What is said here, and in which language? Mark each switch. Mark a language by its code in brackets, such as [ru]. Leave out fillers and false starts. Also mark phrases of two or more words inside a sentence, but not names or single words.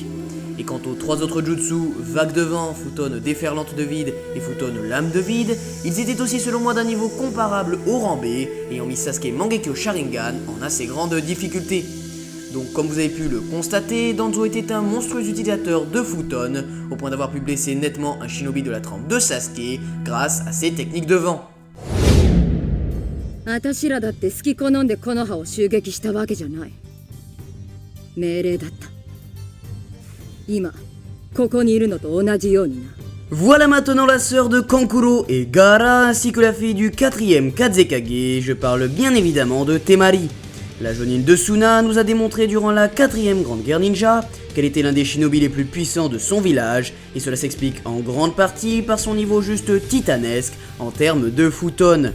[fr] Et quant aux 3 autres jutsu, vague de vent, Futon déferlante de vide et Futon lame de vide, ils étaient aussi selon moi d'un niveau comparable au rang B, ayant mis Sasuke Mangekyo Sharingan en assez grande difficulté. Donc comme vous avez pu le constater, Danzo était un monstrueux utilisateur de Futon, au point d'avoir pu blesser nettement un shinobi de la trempe de Sasuke grâce à ses techniques de vent. [ja] 私らだって好き好んで木の葉を襲撃したわけじゃない。命令だった。今ここにいるのと同じようにな。 [fr] Voilà maintenant la sœur de Kankuro et Gaara ainsi que la fille du 4ème Kazekage, je parle bien évidemment de Temari. La Jonin de Suna nous a démontré durant la 4ème Grande Guerre Ninja qu'elle était l'un des shinobi les plus puissants de son village, et cela s'explique en grande partie par son niveau juste titanesque en termes de Futon.